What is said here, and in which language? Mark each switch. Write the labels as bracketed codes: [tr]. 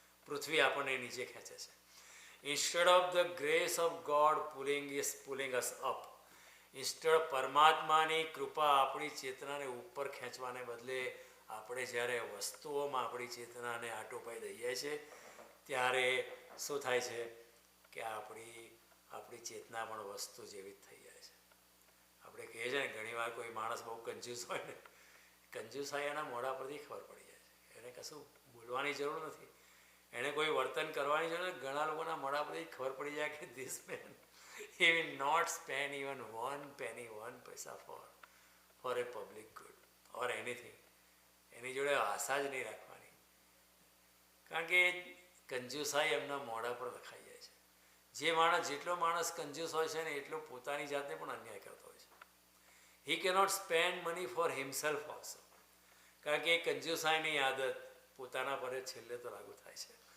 [gu] પૃથ્વી આપણને નીચે ખેંચે છે. [en] instead of the grace of God pulling us up, [gu] instead પરમાત્માની કૃપા આપણી ચેતનાને ઉપર ખેંચવાને બદલે આપણે જ્યારે વસ્તુઓમાં આપણી ચેતનાને આટોપાઈ દઈએ છીએ ત્યારે શું થાય છે કે આપણી ચેતના પણ વસ્તુ જેવી જ થઈ જાય છે. આપણે કહીએ છીએ ને ઘણીવાર કોઈ માણસ બહુ કંજૂસ હોય ને, કંજૂસાઈ એના મોઢા પરથી ખબર પડી જાય છે. એને કશું બોલવાની જરૂર નથી, એણે કોઈ વર્તન કરવાની જરૂર નથી. ઘણા લોકોના મોઢા પરથી ખબર પડી જાય કે [en] This man he will not spend even 1 penny, 1 પૈસા for a public good or anything. [gu] એની જોડે આશા જ નહીં રાખવાની, કારણ કે કંજૂસાઈ એમના મોઢા પર લખાઈ જાય છે. જેટલો માણસ કંજૂસ હોય છે ને એટલો પોતાની જાતને પણ અન્યાય કરતો હોય છે. [en] he cannot spend money for himself also, [gu] કારણ કે એ કંજૂસાઈની આદત પોતાના પર છેલ્લે તો લાગુ થાય છે.